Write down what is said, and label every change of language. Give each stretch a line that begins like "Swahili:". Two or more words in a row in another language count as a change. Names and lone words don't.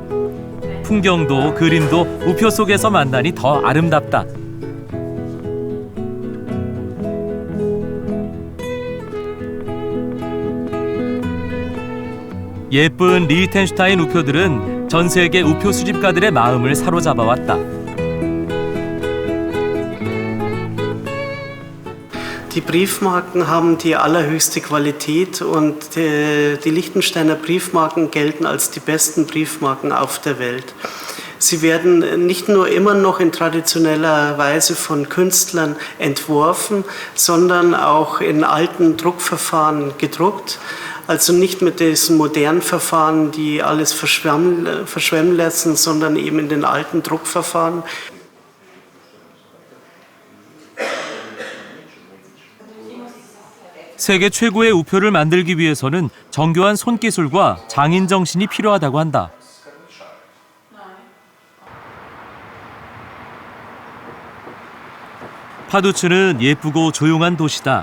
Korean: 풍경도 그림도 우표 속에서 만나니 더 아름답다. 예쁜 리텐슈타인 우표들은 전 세계 우표 수집가들의 마음을 사로잡아 왔다.
German: Die Briefmarken haben die allerhöchste Qualität und die Liechtensteiner Briefmarken gelten als die besten Briefmarken auf der Welt. Sie werden nicht nur immer noch in traditioneller Weise von Künstlern entworfen, sondern auch in alten Druckverfahren gedruckt. Also nicht mit diesen modernen Verfahren, die alles verschwemmen lassen, sondern eben in den alten Druckverfahren.
Korean: 세계 최고의 우표를 만들기 위해서는 정교한 손기술과 장인 정신이 필요하다고 한다. 파두츠는 예쁘고 조용한 도시다.